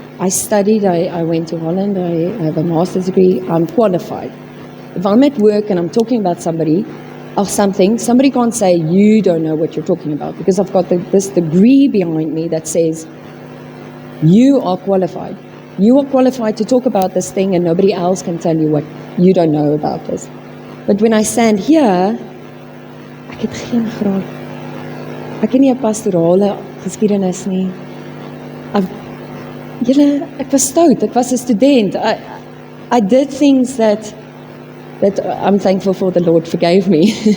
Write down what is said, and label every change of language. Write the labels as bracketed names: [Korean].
[English] I studied, I went to Holland, I have a master's degree, I'm qualified. If I'm at work and I'm talking about somebody, of something, somebody can't say, you don't know what you're talking about, because I've got this degree behind me that says, you are qualified. You are qualified to talk about this thing, and nobody else can tell you what you don't know about this. But when I stand here, [Afrikaans] ek het geen graad. Ek het nie 'n pastorale geskiedenis nie. Ek was stout, ek was 'n student. [English] I did things that I'm thankful for the Lord forgave me.